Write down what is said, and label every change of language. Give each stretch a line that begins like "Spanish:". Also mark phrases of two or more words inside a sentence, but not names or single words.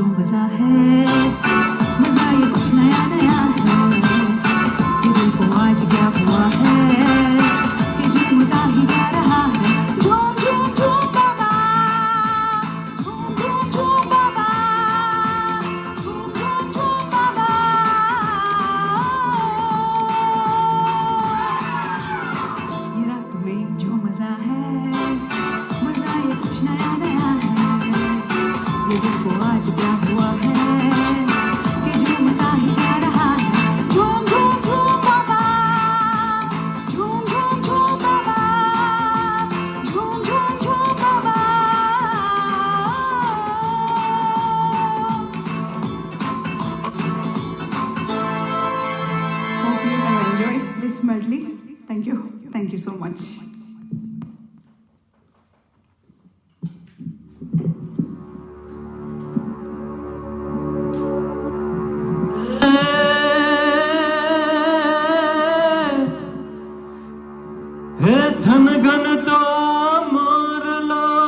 Hindi: मजा है, मजा ये कुछ नया नया है। ये दिल को आज क्या हुआ है कि झूमता ही जा रहा है। झूम झूम झूम बाबा, झूम झूम झूम बाबा, झूम झूम झूम बाबा। ये रात में जो मजा है, मजा ये कुछ नया नया है। ये दिल को आज क्या हुआ है कि झूमता ही जा रहा है। झूम झूम झूम बाबा, झूम झूम झूम बाबा, झूम झूम झूम बाबा।
English: Hope you have enjoyed this medley. Thank you so much. हे धन घन तो मोर लो